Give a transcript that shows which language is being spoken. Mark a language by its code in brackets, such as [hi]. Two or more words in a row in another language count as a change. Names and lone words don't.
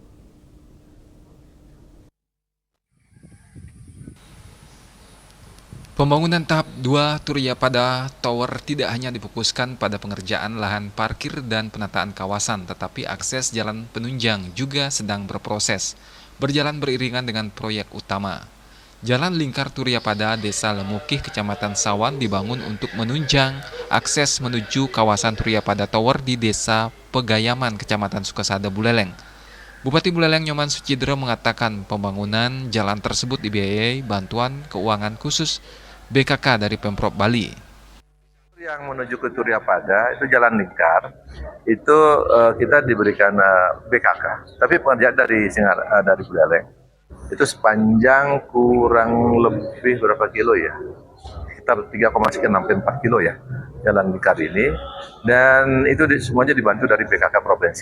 [id] Pembangunan tahap 2 Turia pada Tower tidak hanya difokuskan pada pengerjaan lahan parkir dan penataan kawasan, tetapi akses jalan penunjang juga sedang berproses, berjalan beriringan dengan proyek utama. Jalan lingkar Turia pada Desa Lemukih, Kecamatan Sawan dibangun untuk menunjang akses menuju kawasan Turia pada Tower di Desa Pegayaman, Kecamatan Sukasada, Buleleng. Bupati Buleleng Nyoman Sucidre mengatakan pembangunan jalan tersebut dibiayai bantuan keuangan khusus BKK dari Pemprov Bali. Yang menuju ke Turia Pada itu jalan lingkar, itu kita diberikan BKK, tapi pengerjaan dari Buleleng itu sepanjang kurang lebih berapa kilo ya, sekitar 3,4 kilo ya jalan lingkar ini, dan itu semuanya dibantu dari BKK provinsi.